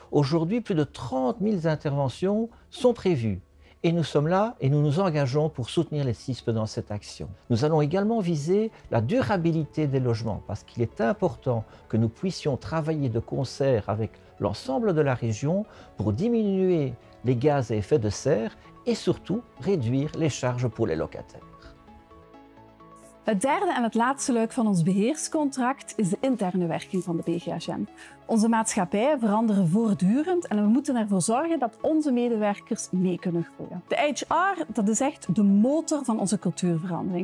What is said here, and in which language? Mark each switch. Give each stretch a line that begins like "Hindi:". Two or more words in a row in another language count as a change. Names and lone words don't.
French: Aujourd'hui, plus de 30 000 interventions sont prévues Et nous sommes là et nous nous engageons pour soutenir les CISP dans cette action. Nous allons également viser la durabilité des logements parce qu'il est important que nous puissions travailler de concert avec l'ensemble de la région pour diminuer les gaz à effet de serre et surtout réduire les charges pour les locataires.
Dutch: Het derde en het laatste luik van ons beheerscontract is de interne werking van de BGHM. Onze maatschappijen veranderen voortdurend en we moeten ervoor zorgen dat onze medewerkers mee kunnen groeien. De HR, dat is echt de motor van onze cultuurverandering.